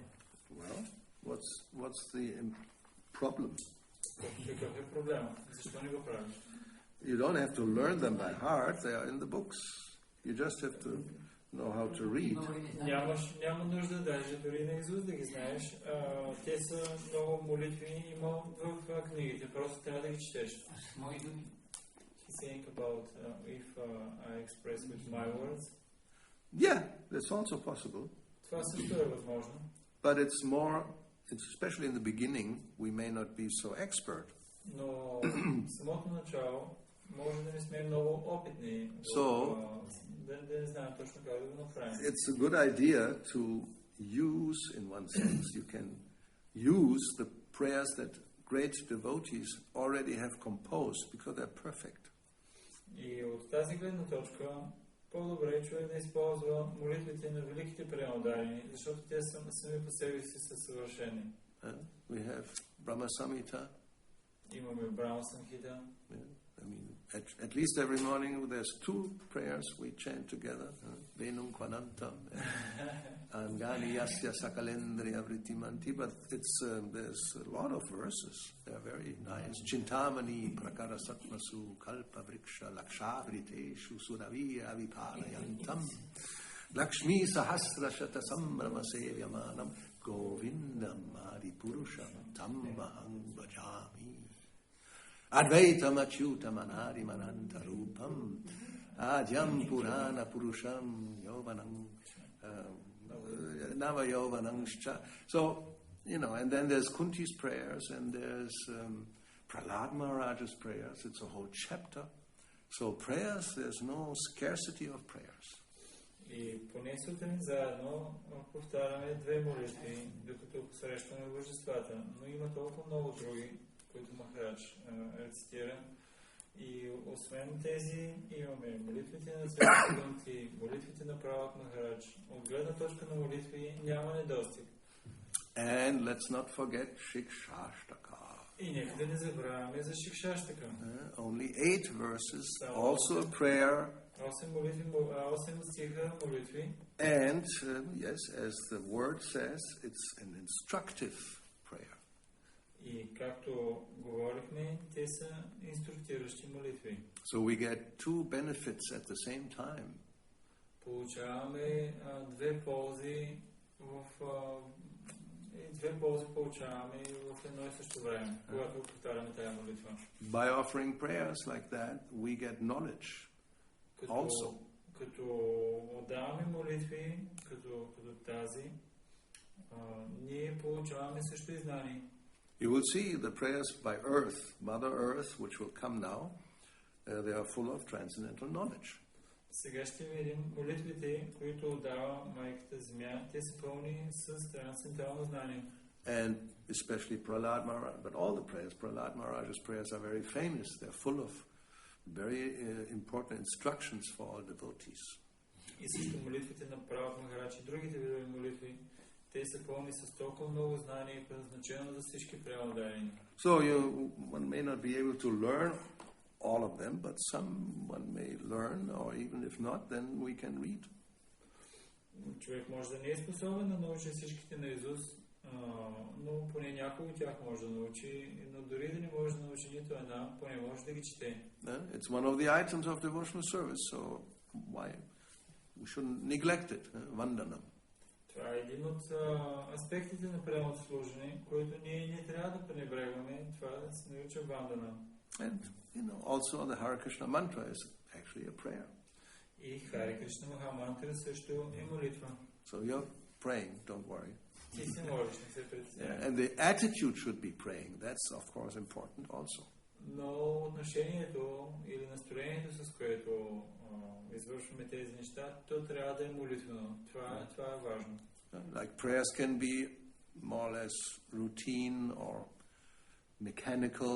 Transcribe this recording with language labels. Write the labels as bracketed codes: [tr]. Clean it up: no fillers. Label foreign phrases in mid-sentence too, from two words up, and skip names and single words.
[en] Well, what's the problem? [bg] Какъв е проблема? Защо не го правиш? [en] You don't have to learn them by heart; they are in the books. You just have to know how to read. [bg] Няма нужда даже дори на изуст да ги знаеш. Те са много молитви има в книгите. Просто трябва да ги четеш. [en] He's saying about if I express with my words. Yeah, that's also possible. [bg] Това също е възможно. [en] But it's especially in the beginning, we may not be so expert. [bg] Но в самото начало може да не сме много опитни, да не знаем точно как да го направим. [en] It's a good idea to use, in one sense, you can use the prayers that great devotees already have composed because they're perfect. [bg] И от тази гледна точка по-добре е човек да използва молитвите на великите преодарени, защото те сами по себе си са съвършени. [en] We have Brahma Samhita. [bg] Имаме Брахма Самхита. [en] I mean, at least every morning there's two prayers we chant together. [sa] Venum Kvanantam. Angani Yasya Sakalendriya Vritimanti. [en] But there's a lot of verses. They're very nice. [sa] Chintamani Prakara Satmasu Kalpa Vriksha Lakshavriteshu Suraviya Avipalayantam. Lakshmi Sahasra Shata Sambrama Sevyamanam Govindam Adipurusham Tammaham Bhajami. Advaitam Achyutam Anadim Anantarupam Adyam Purana Purusham Yovanam Nava Yovanangscha. [en] So, and then there's Kunti's prayers and there's Prahlad Maharaj's prayers. It's a whole chapter. So prayers, there's no scarcity of prayers. [bg] И поне сутрин заедно повтаряме две молитви, докато посрещаме божествата. Но има толкова много други, които Махарадж рецитира. И освен тези, имаме молитвите на Свети Кунти, молитвите на Пралад Махарадж. От гледна точка на молитви няма недостиг. [en] And let's not forget Shikshashtaka. [bg] И нека да не забравяме за Шикшаштака. [en] Only 8 verses, also a prayer. [bg] 8 стиха молитви. [en] And, yes, as the word says, it's an instructive prayer. [bg] И както говорихме, те са инструктиращи молитви. [en] So we get two benefits at the same time. [bg] Получаваме две ползи получаваме в едно и също време, когато повтаряме тази молитва. [en] By offering prayers like that, we get knowledge also. [bg] Като отдаваме молитви, като тази, ние получаваме също и знание. [en] You will see the prayers by Earth, Mother Earth, which will come now, they are full of transcendental knowledge. [bg] Сега ще видим молитвите, които отдава майката Земя, те са пълни с трансцендентално знание. [en] And especially Prahlad Maharaj, but all the prayers, Prahlad Maharaj's prayers are very famous. They're full of very important instructions for all devotees. [bg] И също молитвите на Пралад Махарадж и другите видове молитви, те са пълни с толкова много знание и предназначено за всички преодарени. [en] So one may not be able to learn all of them, but someone may learn, or even if not, then we can read. [bg] Човек може да не е способен да научи всичките наизуст, но поне някой от тях може да научи, но дори да не може да научи нито една, поне може да ги чете. [en] It's one of the items of devotional service, so why we shouldn't neglect it, vandanam. [bg] Това е един от аспектите на преданното служене, който ние не трябва да пренебрегваме, това да се нарича вандана. [en] And also the Hare Krishna mantra is actually a prayer. [bg] И Харе Кришна Махамантра също е молитва. [en] So you're praying, don't worry. [bg] Ти се молиш, не се притеснявай. [en] And the attitude should be praying. That's of course important also. [bg] Но отношението или настроението, с което извършваме тези неща, то трябва да е молитвено. Това е важно. [en] Like prayers can be more or less routine or mechanical.